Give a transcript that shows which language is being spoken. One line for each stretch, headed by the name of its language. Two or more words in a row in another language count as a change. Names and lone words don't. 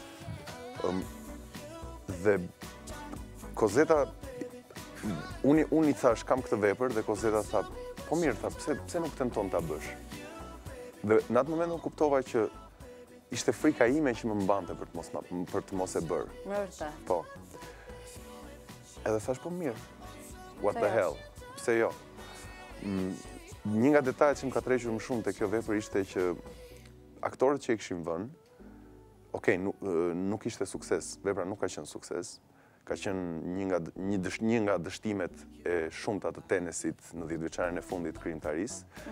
Albanian: Dhe Kozeta, unë i thash kam këtë vepër dhe Kozeta tha, po mirë, tha, pse nuk tenton ta bësh? Dhe në atë moment unë kuptova që ishte frika ime që më mbante për të mos e bërë. Me vërtet. Po. Edhe thash, po mirë,
English: what the hell,
Albanian: pse jo? Një nga detajet që më ka tërhequr më shumë te kjo vepër ishte që aktorët që e kishin vënë, okej, nuk ishte sukses, vepra nuk ka qenë sukses, ka qenë një nga dështimet e shumta të Tenesit në 10-vjeçarin e fundit të krijimtarisë.